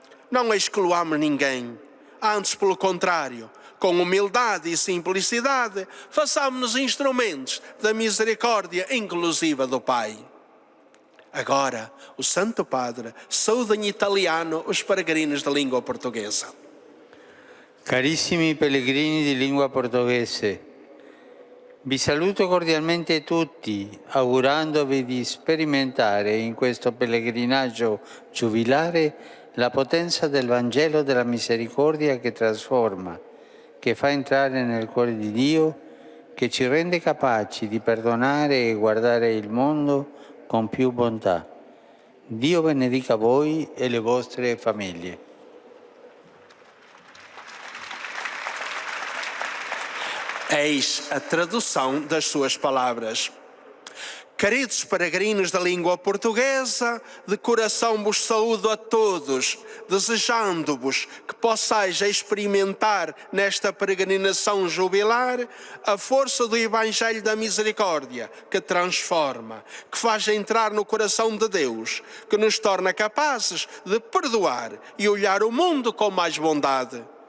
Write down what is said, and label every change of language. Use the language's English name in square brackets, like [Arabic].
[Portuguese] Não excluamos ninguém. Antes, pelo contrário, com humildade e simplicidade, façamos-nos instrumentos da misericórdia inclusiva do Pai. Agora, o Santo Padre saúda em italiano os peregrinos da língua portuguesa. [Italian] Carissimi pellegrini di lingua portoghese, vi saluto cordialmente tutti, augurandovi di sperimentare in questo pellegrinaggio giubilare la potenza del Vangelo della misericordia che trasforma, che fa entrare nel cuore di Dio, che ci rende capaci di perdonare e guardare il mondo con più bontà. Dio benedica voi e le vostre famiglie. [Portuguese] Eis a tradução das suas palavras. Queridos peregrinos da língua portuguesa, de coração vos saúdo a todos, desejando-vos que possais experimentar nesta peregrinação jubilar a força do Evangelho da Misericórdia, que transforma, que faz entrar no coração de Deus, que nos torna capazes de perdoar e olhar o mundo com mais bondade.